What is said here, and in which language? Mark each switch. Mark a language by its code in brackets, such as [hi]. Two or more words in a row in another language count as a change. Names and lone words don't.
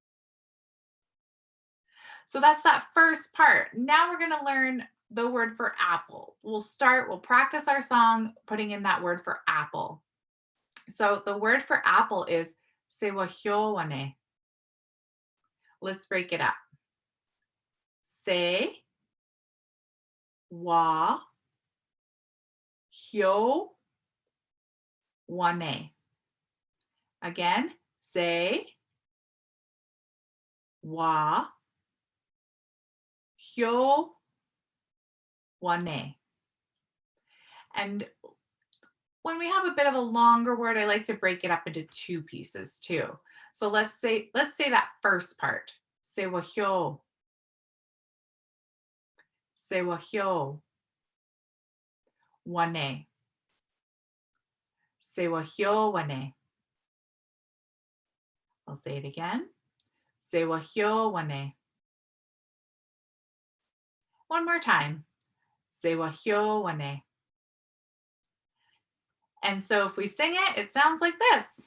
[en] So that's that first part. Now we're going to learn the word for apple. We'll practice our song putting in that word for apple. So the word for apple is sewahyowane. Let's break it up. [moh] Se, wa, hyo, wane. Again, se, wa, hyo, wane. [en] And when we have a bit of a longer word, I like to break it up into two pieces too. So let's say that first part. [moh] Sewahyo. Sewahyo. Wane. Sewahyo wane. [en] I'll say it again. [moh] Sewahyo wane. [en] One more time. [moh] Sewahyo wane. [en] And so if we sing it, it sounds like this.